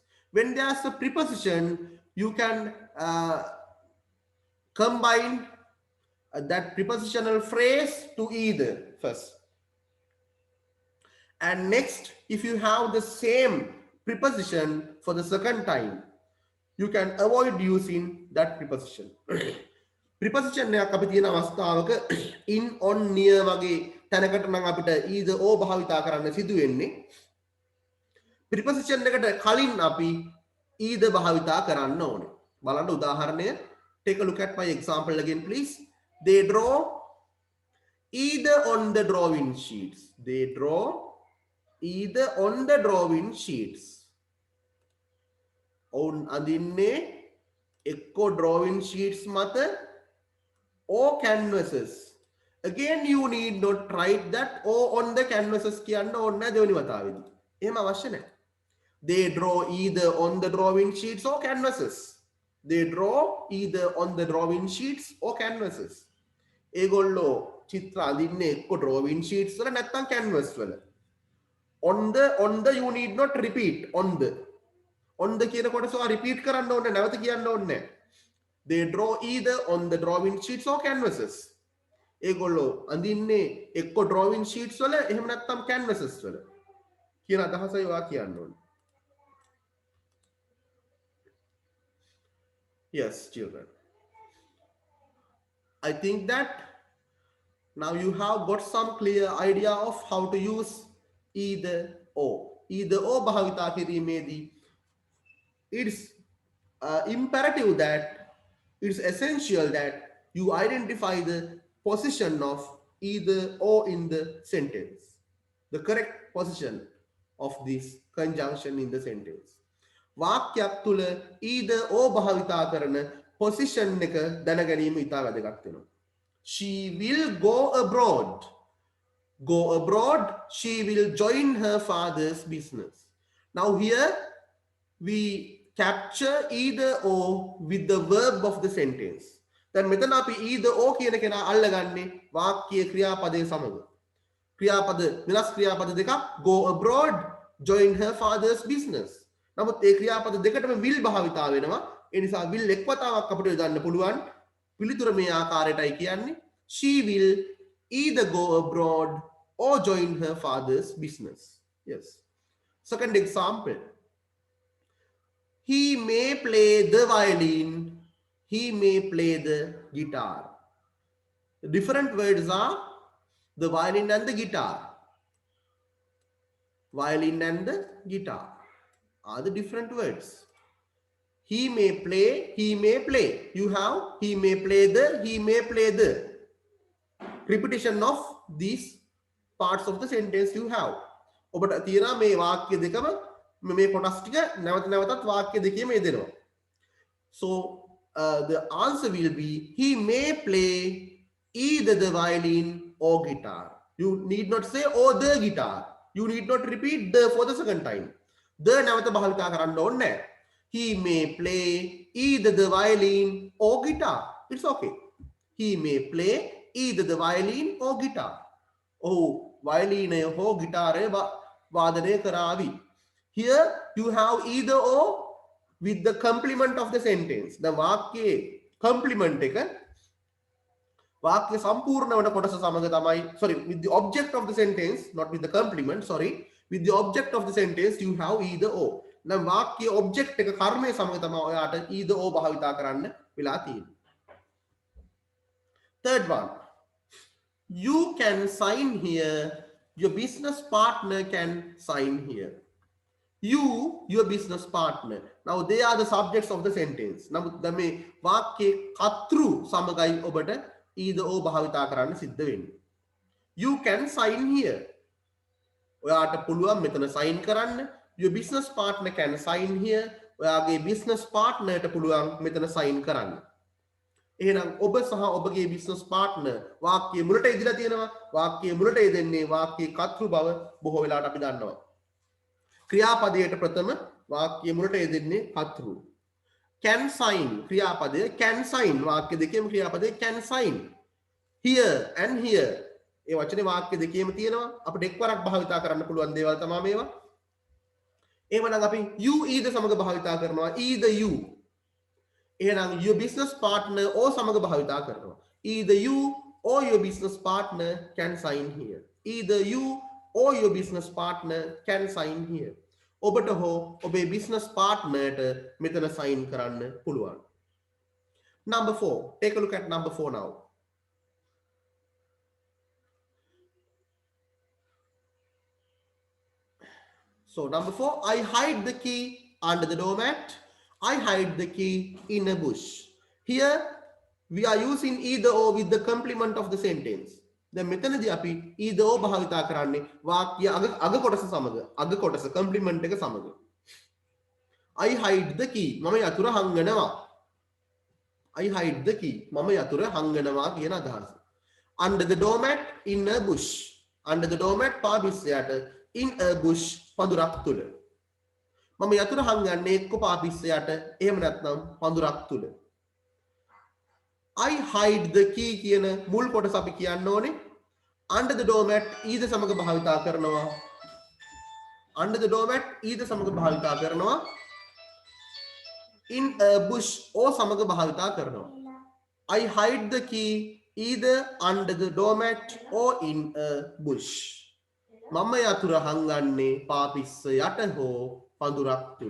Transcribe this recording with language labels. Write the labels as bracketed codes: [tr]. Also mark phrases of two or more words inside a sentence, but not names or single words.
[en] When there's a preposition, you can combine that prepositional phrase to either first. And next, if you have the same preposition for the second time, you can avoid using that preposition. [si] Preposition එකක් අපි තියෙන අවස්ථාවක in on near වගේ තැනකට නම් අපිට [en] either or [si] භාවිතා කරන්න සිදු වෙන්නේ. [en] Preposition එකට [si] කලින් අපි either භාවිතා කරන්න ඕනේ. බලන්න උදාහරණය. [en] Take a look at my example again, please. They draw either on the drawing sheets. They draw either on the drawing sheets. [si] On අඳින්නේ එක්ක [en] drawing sheets [si] මත [en] or canvases. Again, you need not write that or on the canvases [si] කියන්න ඕනේ නැහැ දෙවෙනි වතාවේදී. එහෙම අවශ්‍ය නැහැ. [en] They draw either on the drawing sheets or canvases. They draw either on the drawing sheets or canvases. [si] ඒගොල්ලෝ චිත්‍ර අඳින්නේ එක්ක [en] drawing sheets [si] වල නැත්නම් canvas වල. [en] On the you need not repeat on the [si] කියන කොටස repeat කරන්න ඕනේ නැවත කියන්න ඕනේ නැහැ. [en] They draw either on the drawing sheets or canvases. [si] ඒගොල්ලෝ අඳින්නේ එක්ක [en] drawing sheets [si] වල එහෙම නැත්නම් canvases වල කියන අදහසයි ඔයා කියන්න ඕනේ. [en] Yes, children. I think that now you have got some clear idea of how to use either or. Either or [si] භාවිතා කිරීමේදී [en] it's imperative that it's essential that you identify the position of either or in the sentence, the correct position of this conjunction in the sentence. [si] වාක්‍යයක් තුල [en] either or [si] භාවිතා කරන position එක දැනගැනීම ඉතා වැදගත් වෙනවා. [en] She will go abroad. Go abroad, she will join her father's business. Now here we capture either or with the verb of the sentence. [si] දැන් මෙතන අපි [en] either or [si] කියන කෙනා අල්ලගන්නේ වාක්‍යයේ ක්‍රියාපදයේ සමග. ක්‍රියාපද වෙනස් ක්‍රියාපද දෙකක් [en] go abroad, join her father's business. [si] නමුත් ඒ ක්‍රියාපද දෙකටම will භාවිතා වෙනවා. ඒ නිසා will එක් වතාවක් අපිට යොදන්න පුළුවන්. පිළිතුර මේ ආකාරයටයි කියන්නේ. [en] She will either go abroad or join her father's business. Yes. Second example. He may play the violin. He may play the guitar. The different words are the violin and the guitar. Violin and the guitar are the different words. He may play, he may play. You have he may play the, he may play the. Repetition of these parts of the sentence you have. [si] ඔබට තියෙනවා මේ වාක්‍ය දෙකම මේ කොටස් ටික නැවත නැවතත් වාක්‍ය දෙකේම යෙදෙනවා. [en] So the answer will be he may play either the violin or guitar. You need not say or the guitar. You need not repeat the for the second time. [si] The නැවත භාවිතා කරන්න ඕනේ නැහැ. [en] He may play either the violin or guitar. It's okay. He may play either the violin or guitar. [si] Oh, [en] violin or guitar [si] වාදනය කරાવી. [en] Here you have either or with the complement of the sentence. The [si] වාක්‍යයේ complement එක වාක්‍ය සම්පූර්ණ වන කොටස සමග තමයි [en] with the object of the sentence, not with the complement, with the object of the sentence you have either or. [si] නම් වාක්‍ය object එක කර්මය සමග තමයි ඔයාට [en] either or [si] භාවිතා කරන්න වෙලා තියෙන්නේ. [en] Third one. You can sign here. Your business partner can sign here. You, your business partner. Now they are the subjects of the sentence. [si] නමුත් දැන් මේ වාක්‍යයේ කර්තෘ සමගයි ඔබට [en] either or [si] භාවිතා කරන්න සිද්ධ වෙන්නේ. [en] You can sign here. [si] ඔයාට පුළුවන් මෙතන sign කරන්න. [en] Your business partner can sign here. [si] ඔයාගේ [en] business partnerට [si] පුළුවන් මෙතන sign කරන්න. එහෙනම් ඔබ සහ ඔබගේ [en] business partner [si] වාක්‍යයේ මුලට ඉදලා තියෙනවා. වාක්‍යයේ මුලට යෙදෙන්නේ වාක්‍යයේ කර්තෘ බව බොහෝ වෙලාවට අපි දන්නවා. ක්‍රියාපදයට ප්‍රථම වාක්‍යයේ මුලට යෙදෙන්නේ කර්තෘ. [en] Can sign [si] ක්‍රියාපදය [en] can sign [si] වාක්‍ය දෙකේම ක්‍රියාපදය [en] can sign. Here and here [si] ඒ වචනේ වාක්‍ය දෙකේම තියෙනවා. අපිට එක්වරක් භාවිතා කරන්න පුළුවන් දේවල් තමයි මේවා. එහෙමනම් අපි [en] you either [si] සමග භාවිතා කරනවා. [en] either you. [si] එහෙනම් [en] your business partner or [si] සමග භාවිතා කරනවා. [en] either you or your business partner can sign here. either you or your business partner can sign here. [si] ඔබට හෝ ඔබේ [en] business partnerට [si] මෙතන sign කරන්න පුළුවන්. [en] Number 4. Take a look at number 4 now. So number 4, I hide the key under the doormat. I hide the key in a bush. Here we are using either or with the complement of the sentence. [si] දැන් මෙතනදී අපි [en] either or [si] භාවිතා කරන්නේ වාක්‍ය අග කොටස සමග. අග කොටස complement එක සමග. [en] I hide the key. [si] මම යතුර හංගනවා. [en] I hide the key. [si] මම යතුර හංගනවා කියන අදහස. [en] Under the doormat in a bush. Under the doormat පාපිස්සයට in a bush [si] පඳුරක් තුල. මම යතුර හංගන්නේ එක්ක පාපිස්සයට එහෙම නැත්නම් පඳුරක් තුල. [en] I hide the key [si] කියන මුල් කොටස අපි කියන්න ඕනේ [en] under the doormat either [si] සමග භාවිතා කරනවා. [en] under the doormat either [si] සමග භාවිතා කරනවා. [en] in a bush or [si] සමග භාවිතා කරනවා. [en] I hide the key either under the doormat or in a bush. [si] මම යතුර හංගන්නේ පාපිස්ස යට හෝ පඳුරක් තුල.